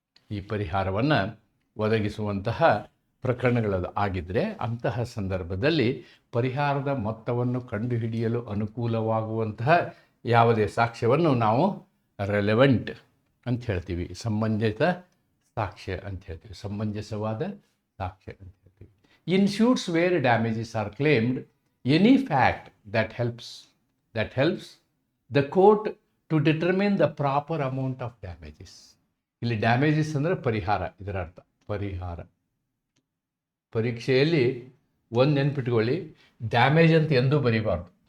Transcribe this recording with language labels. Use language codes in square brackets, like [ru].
[kn] ಈ ಪರಿಹಾರವನ್ನು ಒದಗಿಸುವಂತಹ ಪ್ರಕರಣಗಳು ಆಗಿದ್ದರೆ ಅಂತಹ ಸಂದರ್ಭದಲ್ಲಿ ಪರಿಹಾರದ ಮೊತ್ತವನ್ನು ಕಂಡುಹಿಡಿಯಲು ಅನುಕೂಲವಾಗುವಂತಹ ಯಾವುದೇ ಸಾಕ್ಷ್ಯವನ್ನು ನಾವು ರೆಲೆವೆಂಟ್ ಅಂತ ಹೇಳ್ತೀವಿ, ಸಂಬಂಧಿತ ಸಾಕ್ಷ್ಯ ಅಂತ ಹೇಳ್ತೀವಿ, ಸಮಂಜಸವಾದ ಸಾಕ್ಷ್ಯ ಅಂತ ಹೇಳ್ತೀವಿ. [en] In suits where damages are claimed, any fact that helps the court to determine the proper amount of damages. [kn] ಇಲ್ಲಿ ಡ್ಯಾಮೇಜಸ್ ಅಂದರೆ ಪರಿಹಾರ, ಇದರ ಅರ್ಥ ಪರಿಹಾರ. ಪರೀಕ್ಷೆಯಲ್ಲಿ ಒಂದು ನೆನ್ಪಿಟ್ಕೊಳ್ಳಿ, ಡ್ಯಾಮೇಜ್ ಅಂತ ಎಂದೂ ಬರೀಬಾರ್ದು.